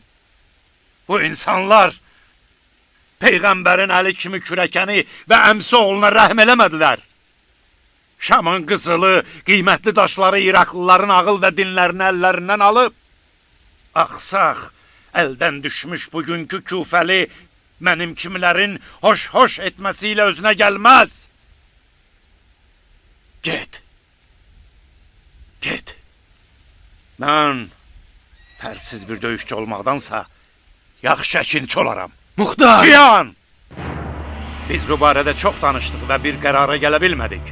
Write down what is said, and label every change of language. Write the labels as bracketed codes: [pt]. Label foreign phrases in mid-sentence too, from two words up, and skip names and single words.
[az] Bu insanlar Peyğəmbərin əli kimi kürəkəni və əmsi oğluna rəhm eləmədilər. Şamın qızılı, qiymətli daşları İraqlıların ağıl və dinlərini əllərindən alıb, axsaq, əldən düşmüş bugünkü küfəli mənim kimilərin hoş-hoş etməsiyle özünə gəlməz. Get. Get. Mən fərsiz bir döyüşçü olmaqdansa yaxşı əkinçi olaram. Muxtar! Cihan! Biz bu barədə çox danışdıq və bir qərara gələ bilmədik.